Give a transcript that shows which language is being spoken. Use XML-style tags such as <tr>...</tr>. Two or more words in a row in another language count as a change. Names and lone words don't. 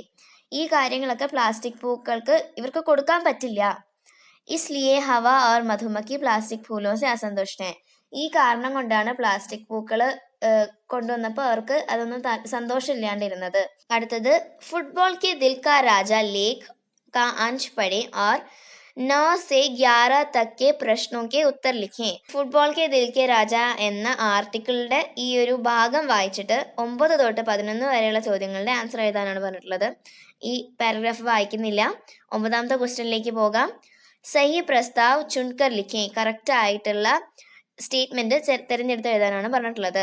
<ml>ഈ കാര്യങ്ങളൊക്കെ പ്ലാസ്റ്റിക് പൂക്കൾക്ക് ഇവർക്ക് കൊടുക്കാൻ പറ്റില്ല.</ml> <hi>इसलिए हवा और मधुमक्खी प्लास्टिक फूलों से असंतुष्ट.</hi> <ml>ഈ കാരണം കൊണ്ടാണ് പ്ലാസ്റ്റിക് പൂക്കൾ കൊണ്ടുവന്നപ്പോൾ അവർക്ക് അതൊന്നും സന്തോഷമില്ലാണ്ടിരുന്നത്.</ml> <hi>അടുത്തത് फुटबॉल के दिल का राजा लेख का अंश पढ़ें और 9 से 11 तक के प्रश्नों के उत्तर लिखें.</hi> <ml>ഫുട്ബോൾ കെ ദിൽ കെ രാജ എന്ന ആർട്ടിക്കിളിന്റെ ഈ ഒരു ഭാഗം വായിച്ചിട്ട് 9 തൊട്ട് 11 വരെയുള്ള ചോദ്യങ്ങളുടെ ആൻസർ എഴുതാനാണ് പറഞ്ഞിട്ടുള്ളത്. ഈ പാരഗ്രാഫ് വായിക്കുന്നില്ല. 9ാമത്തെ ക്വസ്റ്റ്യനിലേക്ക് പോകാം.</ml> <hi>सही प्रस्ताव चुनकर लिखें.</hi> <ml>കറക്റ്റ് ആയിട്ടുള്ള സ്റ്റേറ്റ്മെന്റ് തിരഞ്ഞെടുത്ത് എഴുതാനാണ് പറഞ്ഞിട്ടുള്ളത്.</ml>